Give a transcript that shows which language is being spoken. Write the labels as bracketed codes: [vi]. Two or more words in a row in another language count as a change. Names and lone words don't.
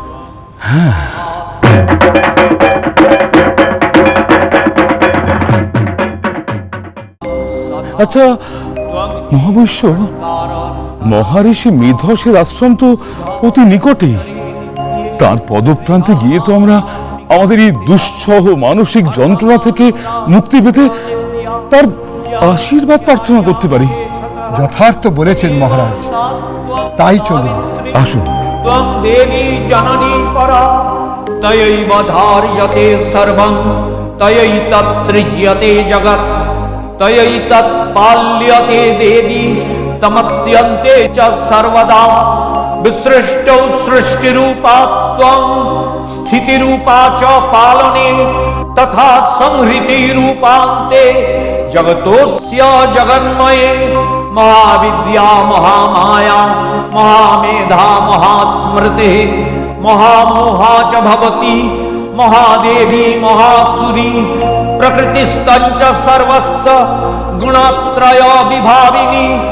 [bn] আচ্ছা মহাবৈশ্য, মহারিষি মেধসের আশ্রম তো অতি নিকটেই। তার পদপ্রান্তে গিয়ে তো আমরা আমাদের এই দুঃসহ মানসিক যন্ত্রণা থেকে মুক্তি পেতে তার আশীর্বাদ প্রার্থনা করতে পারি। যথার্থ বলেছেন মহারাজ, তাই চলুন। আসুন। [sa] त्वं देवी जननी परा तयैव धार्यते सर्वं तयैतत् सृज्यते जगत् तयैतत् पाल्यते देवी तमस्यन्ते च सर्वदा विसृष्टौ सृष्टिरूपा त्वं स्थितिरूपा च पालने तथा संहृतिरूपान्ते जगतोऽस्य जगन्मये महाविद्या महामाया महामेधा महास्मृतिः महामोहा च भवति महादेवी महासुरी प्रकृतिस्तञ्च सर्वस्य गुणत्रय विभाविनी